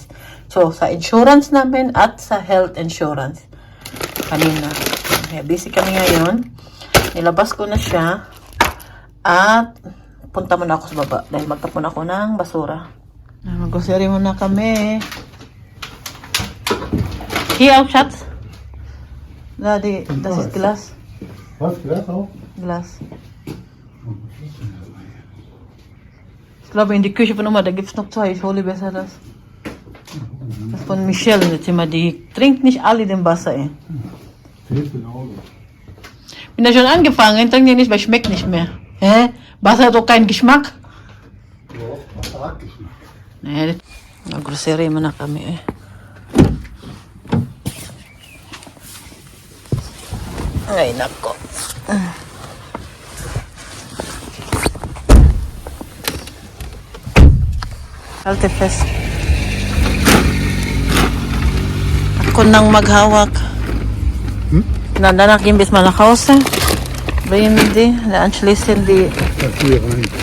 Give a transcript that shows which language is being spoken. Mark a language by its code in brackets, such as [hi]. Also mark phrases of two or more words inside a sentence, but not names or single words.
[tl] So, sa insurance namin at sa health insurance. Kanina. Okay, busy kami ngayon. Nilabas ko na siya at punta muna ako sa baba dahil magtapon ako ng basura. Mag-grocery muna kami. [en] Here, shots. [de] Daddy, das ist Glas. Was? Glas auch? Glas. Ich glaube, in die Küche von Oma, da gibt es noch zwei. Ich hole besser das. Das von Michelle in das Zimmer. Die trinkt nicht alle den Wasser, ey. Fehlt genauso. Bin da schon angefangen, trinkt die nicht, weil schmeckt nicht mehr. Hä? Wasser hat doch keinen Geschmack. Ja, Geschmack. Nee, [tl] nag-grocery mo na kami, eh. Ay, nako. [de] Halte fest. [tl] Ako nang maghawak. [de] Danach gehen wir mal nach Hause. Bringen die, anschließend die. Das hier rein.